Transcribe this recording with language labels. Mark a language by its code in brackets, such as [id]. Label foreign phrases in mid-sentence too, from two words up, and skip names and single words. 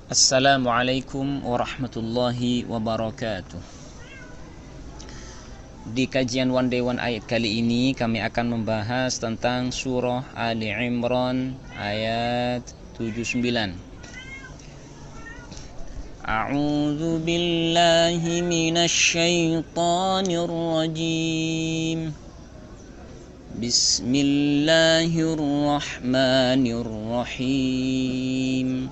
[ar] السَّلَامُ عَلَيْكُمْ وَرَحْمَةُ اللهِ وَبَرَكَاتُهُ. [id] Di kajian One Day One Ayat kali ini kami akan membahas tentang surah Ali Imran ayat 79. [ar] أَعُوذُ بِاللهِ مِنَ الشَّيْطَانِ الرَّجِيمِ. بِسْمِ اللهِ الرَّحْمٰنِ الرَّحِيمِ.